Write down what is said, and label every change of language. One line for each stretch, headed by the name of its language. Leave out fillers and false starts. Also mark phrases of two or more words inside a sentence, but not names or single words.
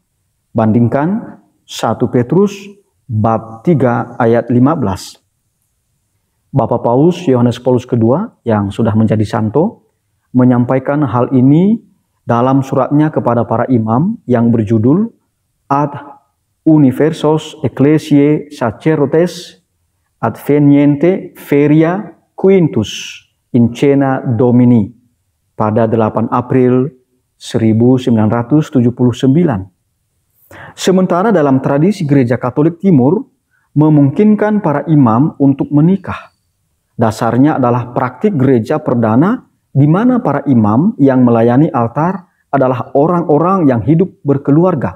Indonesian: Bandingkan 1 Petrus bab 3 ayat 15. Bapak Paus Yohanes Paulus II yang sudah menjadi santo menyampaikan hal ini dalam suratnya kepada para imam yang berjudul Ad Universos Ecclesiae Sacerdotes Adveniente Feria Quintus in Cena Domini pada 8 April 1979. Sementara dalam tradisi Gereja Katolik Timur memungkinkan para imam untuk menikah. Dasarnya adalah praktik gereja perdana di mana para imam yang melayani altar adalah orang-orang yang hidup berkeluarga.